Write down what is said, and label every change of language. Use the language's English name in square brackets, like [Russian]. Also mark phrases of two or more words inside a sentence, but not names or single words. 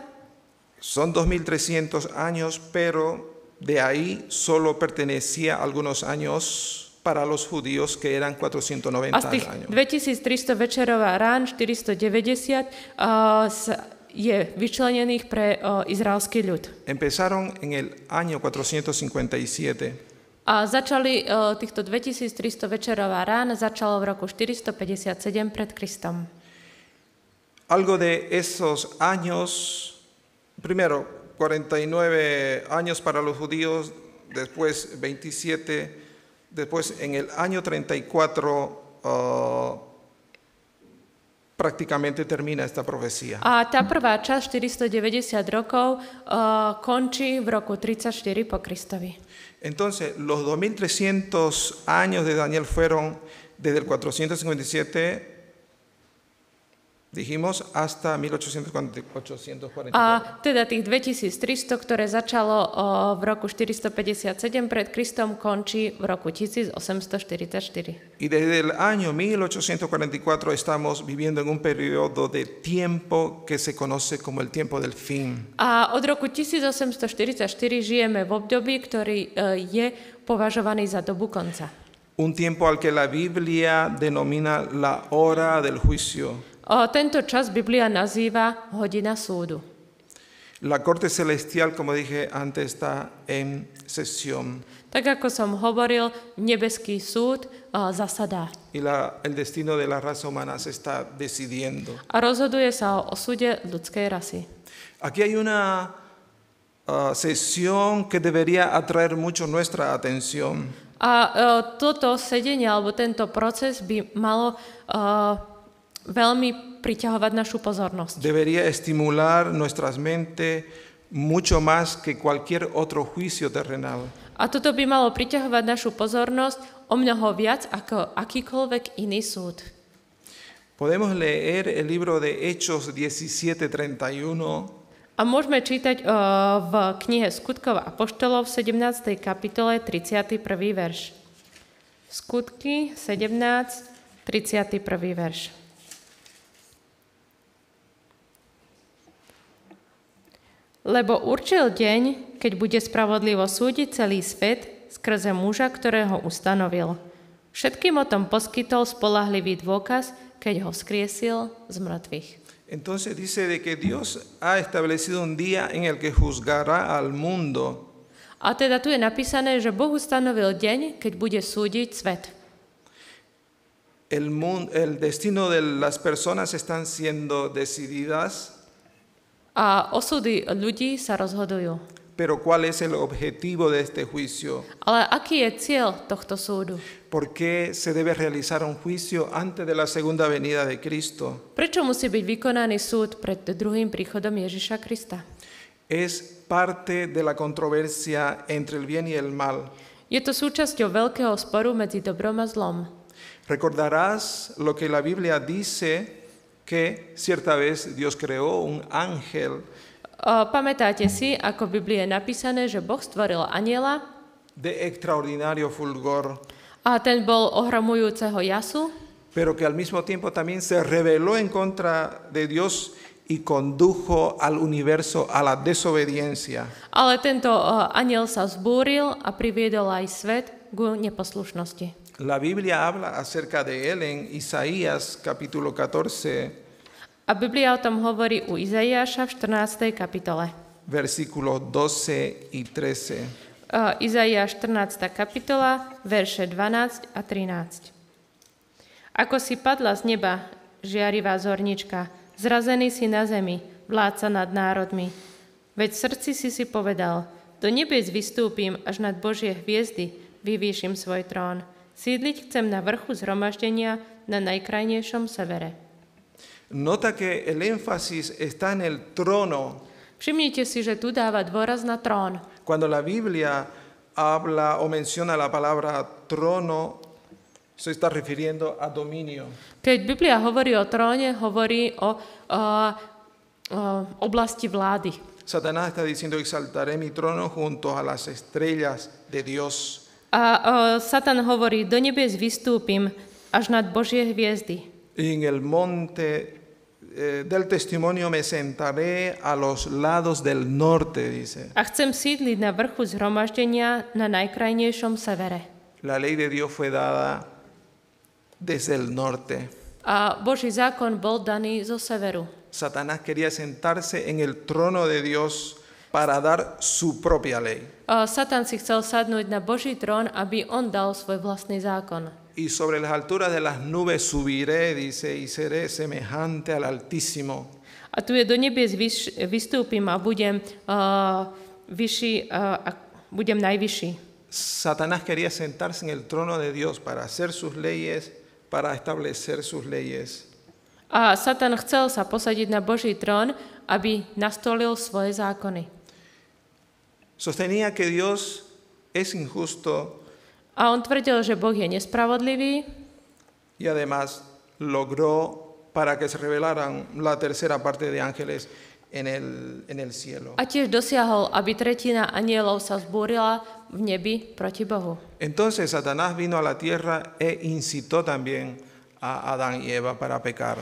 [Spanish] Son 2300 años, pero de ahí solo pertenecía algunos años para los judíos, que eran 490 [Slovak] a z tých [Spanish] años. [Slovak] 2300 večerov a rán 490 je vyčlenených pre izraelský ľud. [Spanish] Empezaron en el año 457. [Slovak] A začali týchto 2300 večerov a rán začalo v roku 457 pred Kristom. [Spanish] Algo de esos años, primero 49 años para los judíos, después 27, después en el año 34 prácticamente termina esta profecía. [Slovak] A tá prvá časť 490 rokov končí v roku 34 po Kristovi. [Spanish] Entonces, los 2300 años de Daniel fueron desde el 457, dijimos, hasta 1844. [Slovak] A teda tých 2300, ktoré začalo v roku 457 pred Kristom, končí v roku 1844. [Spanish] Y desde el año 1844 estamos viviendo en un periodo de tiempo que se conoce como el tiempo del fin. [Slovak] A od roku 1844 žijeme v období, ktorý je považovaný za dobu konca. [Spanish] Un tiempo al que la Biblia denomina la hora del juicio. [Slovak] Tento čas Biblia nazýva hodina súdu. [Spanish] La corte celestial, como dije antes, está en sesión. [Slovak] Tak ako som hovoril, nebeský súd zasadá. [Spanish] Y el destino de la raza humana se está decidiendo. [Slovak] A rozhoduje sa o osude ľudskej rasy. [Spanish] Aquí hay una sesión que debería atraer mucho nuestra atención. [Slovak] A toto sedenie alebo tento proces by malo veľmi priťahovať našu pozornosť. [Spanish] Debería estimular nuestras mentes mucho más que cualquier otro juicio terrenal. [Slovak] A toto by malo priťahovať našu pozornosť o mnoho viac ako akýkoľvek iný súd. [Spanish] Podemos leer el libro de Hechos 17:31. [Slovak] A môžeme čítať v knihe Skutkov apoštolov v 17. kapitole 31. verš. Skutky 17, 31. verš. Lebo určil deň, keď bude spravodlivo súdiť celý svet skrze muža, ktorého ustanovil. Všetkým o tom poskytol spoľahlivý dôkaz, keď ho vzkriesil z mŕtvych. [Spanish] Entonces dice de que Dios ha establecido un día en el que juzgará al mundo. [Slovak] A teda tu je napísané, že Boh ustanovil deň, keď bude súdiť svet. [Spanish] El destino de las personas están siendo decididas, [Slovak] A osudy ľudí sa rozhodujú. [Spanish] pero ¿cuál es el objetivo de este juicio? [Slovak] Ale aký je cieľ tohto súdu? [Spanish] ¿Por qué se debe realizar un juicio antes de la segunda venida de Cristo? [Slovak] Prečo musí byť vykonaný súd pred druhým príchodom Ježiša Krista? [Spanish] Es parte de la controversia entre el bien y el mal. [Slovak] Je to súčasťou veľkého sporu medzi dobrom a zlom. [Spanish] Recordarás lo que la Biblia dice, que cierta vez Dios creó un ángel [Slovak] Pamätáte si, ako v Biblii je napísané, že Boh stvoril anjela [Spanish] de extraordinario fulgor, [Slovak] a ten bol ohromujúceho jasu, [Spanish] pero que al mismo tiempo también se rebeló en contra de Dios y condujo al universo a la desobediencia. [Slovak] ale tento anjel sa zbúril a priviedol aj svet k neposlušnosti. [Spanish] La Biblia habla acerca de él en Isaías capítulo 14, [Slovak] A Biblia o tom hovorí u Izaiáša v 14. kapitole. [Spanish] versículos 12 y 13. [Slovak] Izaiáš 14. kapitola, verše 12 a 13. Ako si padla z neba, žiarivá zornička, zrazený si na zemi, vládca nad národmi. Veď v srdci si povedal, do nebies vystúpim až nad Božie hviezdy, vyvýšim svoj trón. Sídliť chcem na vrchu zhromaždenia na najkrajnejšom severe. [Spanish] Nota que el énfasis está en el trono. [Slovak] Všimnite si, že tu dáva dôraz na trón. [Spanish] Cuando la Biblia habla o menciona la palabra trono, se está refiriendo a dominio. [Slovak] Keď Biblia hovorí o tróne, hovorí o oblasti vlády. [Spanish] Satanás está diciendo, exaltaré mi trono junto a las estrellas de Dios. [Slovak] A Satan hovorí, do nebies vystúpim až nad Božie hviezdy. [Spanish] Y en el monte del testimonio me sentaré a los lados del norte, dice. [Slovak] A chcem sídliť na vrchu zhromaždenia na najkrajnejšom severe. [Spanish] La ley de Dios fue dada desde el norte. [Slovak] A Boží zákon bol daný zo severu. [Spanish] Satanás quería sentarse en el trono de Dios para dar su propia ley. [Slovak] Satan si chcel sadnúť na Boží trón, aby on dal svoj vlastný zákon. [Spanish] Y sobre las alturas de las nubes subiré, dice, y seré semejante al Altísimo. [Slovak] A tu je do nebies vystúpim a budem vyšší, budem najvyšší. [Spanish] Satanás quería sentarse en el trono de Dios para hacer sus leyes, para establecer sus leyes. [Slovak] A Satan chcel sa posadiť na Boží trón, aby nastolil svoje zákony. [Spanish] Sostenía que Dios es injusto [Slovak] A on tvrdil, že Boh je nespravodlivý [Spanish] y además logró para que se revelaran la tercera parte de ángeles en el cielo. [Slovak] a tiež dosiahol, aby tretina anielov sa zbúrila v nebi proti Bohu. [Spanish] Entonces Satanás vino a la tierra e incitó también a Adán y Eva para pecar.